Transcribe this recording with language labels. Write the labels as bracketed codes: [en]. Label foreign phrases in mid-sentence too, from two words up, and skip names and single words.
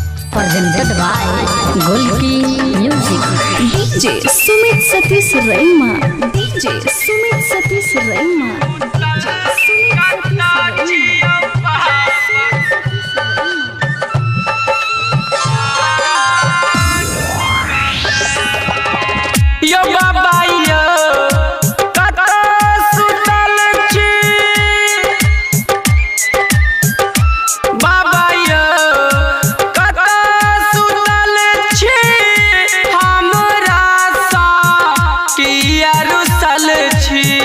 [en] presented by Golki Music. DJ Sumit Satish Raima. DJ Sumit Satish Raima. [mai] यो बाबा यो कत सुतल छी बाबा यो कत सुतल छी हमरा सा किया रुसल छी